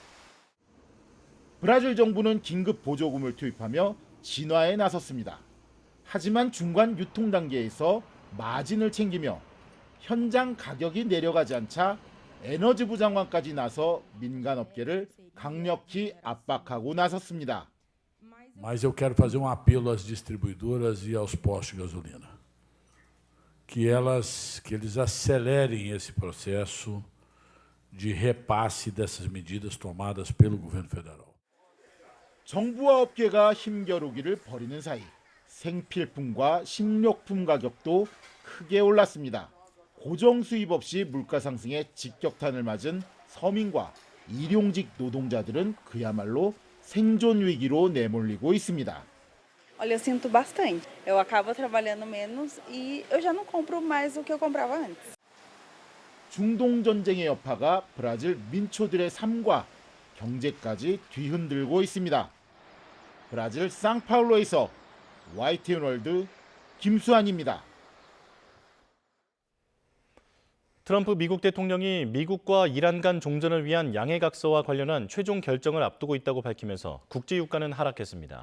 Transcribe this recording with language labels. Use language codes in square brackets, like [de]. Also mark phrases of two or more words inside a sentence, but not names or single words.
[ko] 브라질 정부는 긴급 보조금을 투입하며 진화에 나섰습니다. 하지만 중간 유통 단계에서 마진을 챙기며 현장 가격이 내려가지 않자 에너지부 장관까지 나서 민간업계를 강력히 압박하고 나섰습니다. [pt] Mas eu quero fazer apelo às distribuidoras e aos postos de gasolina, que eles acelerem esse processo de repasse dessas medidas tomadas pelo governo federal. [ko] 정부와 업계가 힘겨루기를 벌이는 사이 생필품과 식료품 가격도 크게 올랐습니다. 고정 수입 없이 물가 상승에 직격탄을 맞은 서민과 일용직 노동자들은 그야말로 생존 위기로 내몰리고 있습니다. [pt] Olha, eu sinto bastante. Eu acabo trabalhando menos e eu já não compro mais o que eu comprava antes. [ko] 중동 전쟁의 여파가 브라질 민초들의 삶과 경제까지 뒤흔들고 있습니다. 브라질 상파울로에서 YTN 월드 김수환입니다. 트럼프 미국 대통령이 미국과 이란 간 종전을 위한 양해각서와 관련한 최종 결정을 앞두고 있다고 밝히면서 국제유가는 하락했습니다.